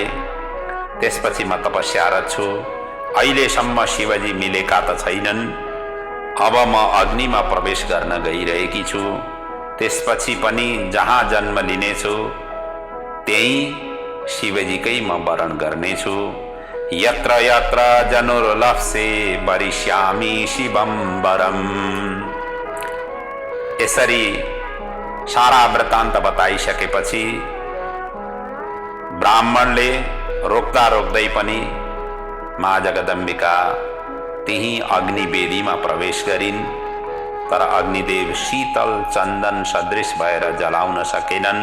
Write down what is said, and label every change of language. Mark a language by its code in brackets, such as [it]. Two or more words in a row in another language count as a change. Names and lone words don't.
[ne] त्यसपछि म तपस्यारत छु। अहिलेसम्म शिवजी मिलेका त छैनन्। अब म अग्निमा प्रवेश गर्न गइरहेकी छु। त्यसपछि पनि जहाँ जन्म लिनेछु त्यही शिवजीकै म वरण गर्नेछु। [sa] यत्र यत्र जनुर्लप्से वरिष्यामि शिवं वरम्। [ne] यसरी सारा वृत्तान्त बताइसकेपछि ब्राह्मणले रोक्दा रोक्दै पनि माँ जगदम्बिका त्यही अग्निवेदीमा प्रवेश गरिन्। तर अग्निदेव शीतल चन्दन सदृश भएर जलाउन सकेनन्।